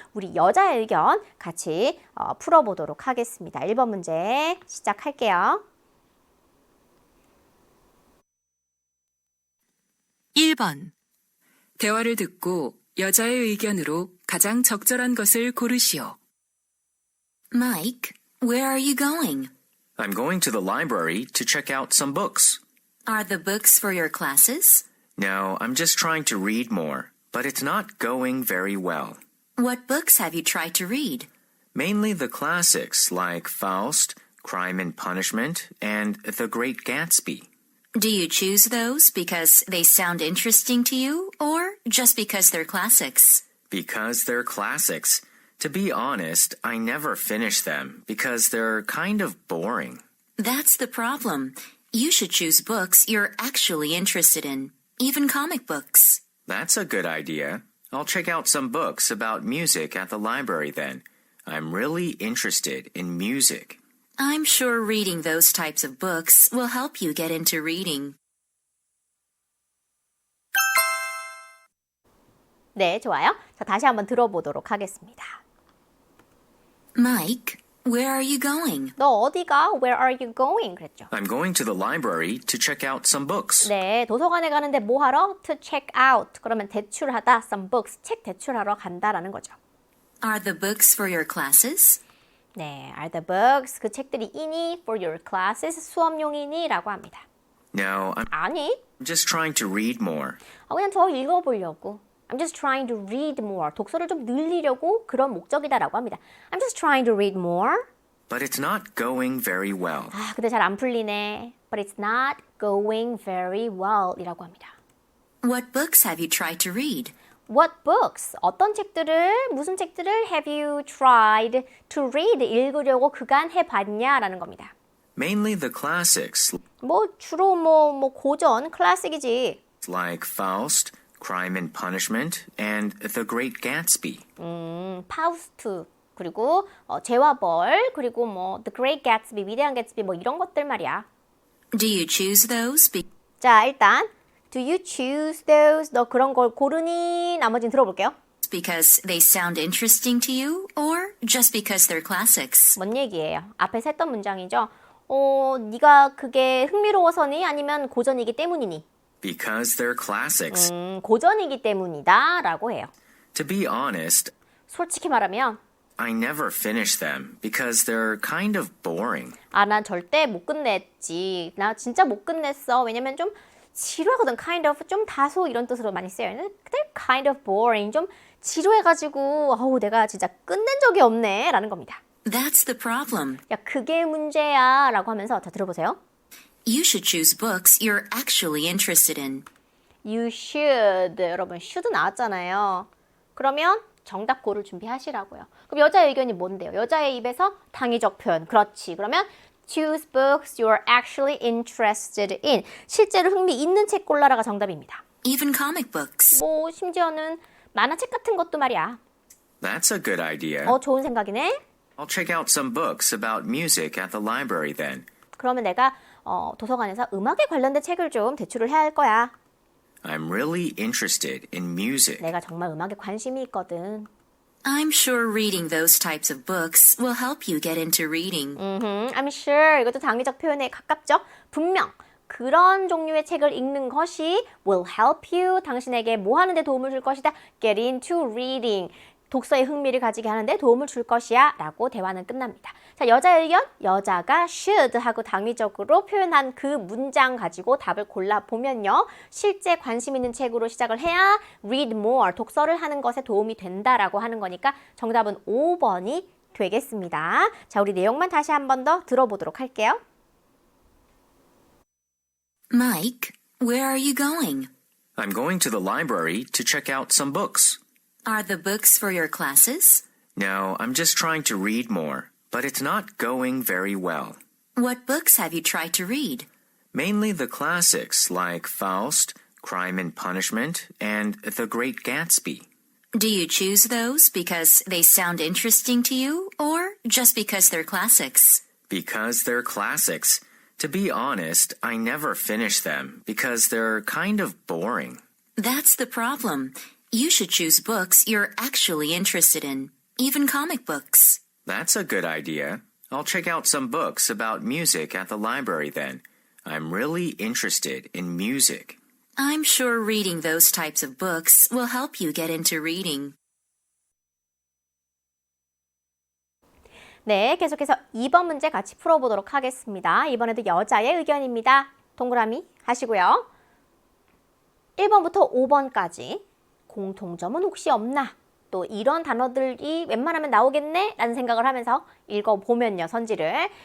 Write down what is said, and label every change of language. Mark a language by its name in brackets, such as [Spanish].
[Korean] 우리 여자의 의견 같이 풀어보도록 하겠습니다. 1번 문제 시작할게요. 1번. 대화를 듣고 여자의 의견으로 가장 적절한 것을 고르시오. [English] Mike, where are you going? I'm going to the library to check out some books. Are the books for your classes? No, I'm just trying to read more, but it's not going very well. What books have you tried to read? Mainly the classics like Faust, Crime and Punishment, and The Great Gatsby. Do you choose those because they sound interesting to you or just because they're classics? Because they're classics. To be honest, I never finish them because they're kind of boring. That's the problem. You should choose books you're actually interested in, even comic books. That's a good idea. I'll check out some books about music at the library then. I'm really interested in music. I'm sure reading those types of books will help you get into reading. [Korean] 네, 좋아요. 자, 다시 한번 들어보도록 하겠습니다. [English] Mike, where are you going? [Korean] 너 어디가? [English] Where are you going? [Korean] 그랬죠. [English] I'm going to the library to check out some books. [Korean] 네, 도서관에 가는데 뭐 하러? [English] To check out. [Korean] 그러면 대출하다, [English] some books, [Korean] 책 대출하러 간다라는 거죠. [English] Are the books for your classes? 네, are the books, [Korean] 그 책들이 이니, [English] for your classes, [Korean] 수업용이니? 라고 합니다. [English] No, I'm [Korean] 아니, [English] just trying to read more. [Korean] 그냥 더 읽어보려고. [English] I'm just trying to read more. [Korean] 독서를 좀 늘리려고 그런 목적이다라고 합니다. [English] I'm just trying to read more. But it's not going very well. [Korean] 아, 근데 잘 안 풀리네. [English] But it's not going very well [Korean] 이라고 합니다. [English] What books have you tried to read? What books? [Korean] 어떤 책들을, 무슨 책들을 [English] have you tried to read? [Korean] 읽으려고 그간 해봤냐라는 겁니다. [English] Mainly the classics [Korean] 뭐 주로 뭐 고전, 클래식이지. [English] like Faust, Crime and Punishment, and The Great Gatsby. [Korean] 파우스트, 그리고 죄와 벌, 그리고 뭐 The Great Gatsby, 위대한 개츠비 뭐 이런 것들 말이야. [English] Do you choose those? [Korean] 자, 일단 [English] Do you choose those? [Korean] 너 그런 걸 고르니? 나머지는 들어볼게요. [English] Because they sound interesting to you or just because they're classics? [Korean] 뭔 얘기예요? 앞에서 했던 문장이죠. 네가 그게 흥미로워서니? 아니면 고전이기 때문이니? [English] Because they're classics. [Korean] 고전이기 때문이다 라고 해요. [English] To be honest, [Korean] 솔직히 말하면 [English] I never finish them because they're kind of boring. [Korean] 난 절대 못 끝냈지. 나 진짜 못 끝냈어. 왜냐면 좀 지루하거든. kind of 좀 다소 이런 뜻으로 많이 쓰여요. [English] They're kind of boring. [Korean] 좀 지루해가지고 내가 진짜 끝낸 적이 없네 라는 겁니다. [English] That's the problem. [Korean] 야, 그게 문제야 라고 하면서 자, 들어보세요. [English] You should choose books you're actually interested in. You should. [Korean] 여러분, should 나왔잖아요. 그러면 정답 고를 준비하시라고요. 그럼 여자의 의견이 뭔데요? 여자의 입에서 당위적 표현. 그렇지. 그러면 [English] choose books you're actually interested in. [Korean] 실제로 흥미 있는 책 골라라가 정답입니다. [English] Even comic books. [Korean] 뭐 심지어는 만화책 같은 것도 말이야. [English] That's a good idea. [Korean] 좋은 생각이네. [English] I'll check out some books about music at the library then. [Korean] 그러면 내가 도서관에서 음악에 관련된 책을 좀 대출을 해야 할 거야. [English] I'm really interested in music. [Korean] 내가 정말 음악에 관심이 있거든. [English] I'm sure reading those types of books will help you get into reading. I'm sure. [Korean] 이것도 당위적 표현에 가깝죠? 분명. 그런 종류의 책을 읽는 것이 [English] will help you. [Korean] 당신에게 뭐 하는 데 도움을 줄 것이다. [English] Get into reading. [Korean] 독서에 흥미를 가지게 하는데 도움을 줄 것이야 라고 대화는 끝납니다. 자, 여자의 의견? 여자가 should 하고 당위적으로 표현한 그 문장 가지고 답을 골라보면요. 실제 관심 있는 책으로 시작을 해야 [English] read more, [Korean] 독서를 하는 것에 도움이 된다라고 하는 거니까 정답은 5번이 되겠습니다. 자, 우리 내용만 다시 한 번 더 들어보도록 할게요. [English] Mike, where are you going? I'm going to the library to check out some books. Are the books for your classes? No, I'm just trying to read more, but it's not going very well. What books have you tried to read? Mainly the classics like Faust, Crime and Punishment, and The Great Gatsby. Do you choose those because they sound interesting to you or just because they're classics? Because they're classics. To be honest, I never finish them because they're kind of boring. That's the problem. You should choose books you're actually interested in, even comic books. That's a good idea. I'll check out some books about music at the library then. I'm really interested in music. I'm sure reading those types of books will help you get into reading. [Korean] 네, 계속해서 2번 문제 같이 풀어보도록 하겠습니다. 이번에도 여자의 의견입니다. 동그라미 하시고요. 1번부터 5번까지 공통점은 혹시 없나? 또 이런 단어들이 웬만하면 나오겠네? 라는 생각을 하면서 읽어보면요, 선지를.